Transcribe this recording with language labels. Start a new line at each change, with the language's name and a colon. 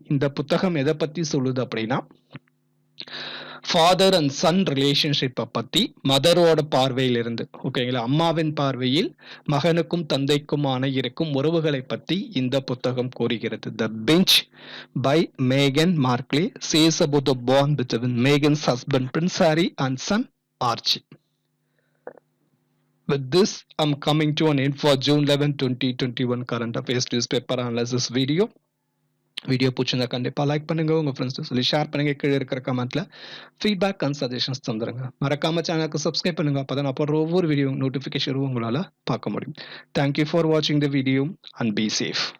Tamil: இந்த புத்தகம் எதை பத்தி சொல்லுது அப்படின்னா
English: father and son ரிலேஷன்ஷிப்பை
Tamil: பத்தி மதரோட பார்வையில் இருந்து, ஓகேங்களா, அம்மாவின் பார்வையில் மகனுக்கும் தந்தைக்குமான இருக்கும் உறவுகளை பத்தி இந்த புத்தகம் கூறுகிறது.
English: The bench by மேகன் மார்க்லே chase about the bond between மேகன்ஸ் husband Prince Harry and son arch. With this, I'm coming to an end for June 11, 2021 current affairs newspaper analysis video.
Tamil: Video பிடிச்சிருந்தா கண்டிப்பா லைக் பண்ணுங்க, உங்க ஃப்ரெண்ட்ஸ் சொல்லி share பண்ணுங்க. கீழே இருக்கிற கமெண்ட்ல
English: feedback and suggestions
Tamil: தந்துருங்க. மறக்காம சேனலுக்கு சப்ஸ்கிரைப் பண்ணுங்க. அப்பதான் நான் போடுற ஒவ்வொரு வீடியோ நோட்டிபிகேஷனும் உங்களால பார்க்க முடியும்.
English: Thank you for வாட்சிங் the video and be safe.